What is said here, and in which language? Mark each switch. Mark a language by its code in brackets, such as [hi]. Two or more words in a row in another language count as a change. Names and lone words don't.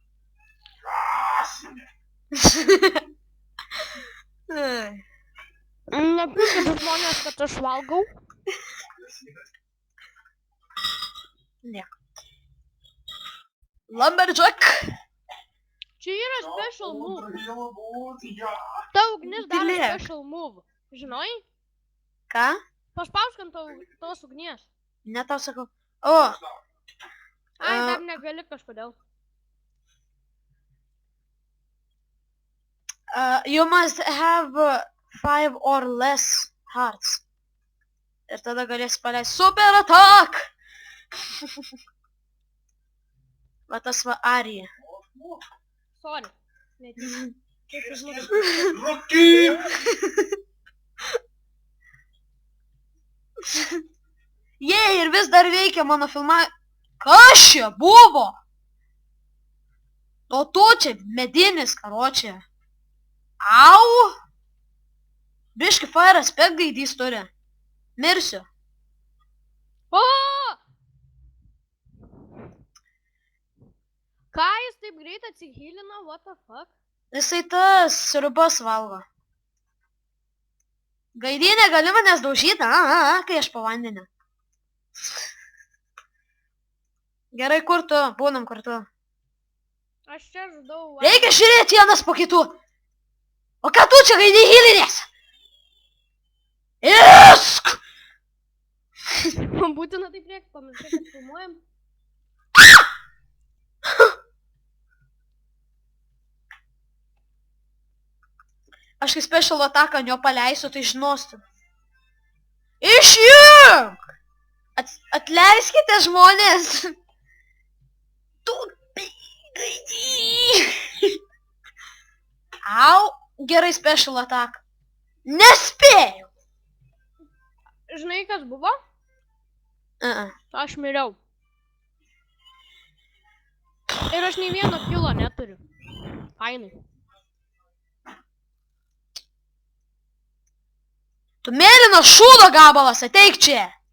[lt] Nepykit žmonės, kad aš valgau. Nieko. Lumberjack! Čia yra [en] special move. [lt] Ta ugnis daro Tylėk. [en] special move. [lt] Žinai? Ką? Paspausk ant tos ugnies. Ne tau sakau. O! Ai, dar negali kažkodėl. [en] You must have 5 or less hearts. [lt] Ir tada galėsi paleisti [en] super attack! [lt] Va tas va Arija. Sorry. Netyčia. Kaip užmušti. Jei, ir vis dar veikia mano filma. Kas čia buvo? O tu čia medinis, karočią. Au! Biški [en] fire aspect [lt] gaidys turi. Mirsiu. O! Ką jis taip greit atsihylino? [en] What the fuck? [lt] Jisai tas sriubas valgo. Gaidynė gali manęs daužyti, kai aš po vandeniu. Gerai, kur tu? Būnam kartu. Aš čia žudau. Reikia žiūrėti vienas po kitų. O ką tu čia gaidį hylinės? Isk! Būtina taip reikia, pamiršai, kad filmuojam. Aš kai [en] special attack [lt] ant jo paleisiu, tai žinostu. Išjunk! Atleiskite žmonės! Tu gaidį! Au! Gerai [en] special attack. [lt] Nespėjau! Žinai, kas buvo? Aš miriau. Ir aš nei vieno kilo neturiu. Fainai. Tu mėlynas šūdo gabalas, ateik čia!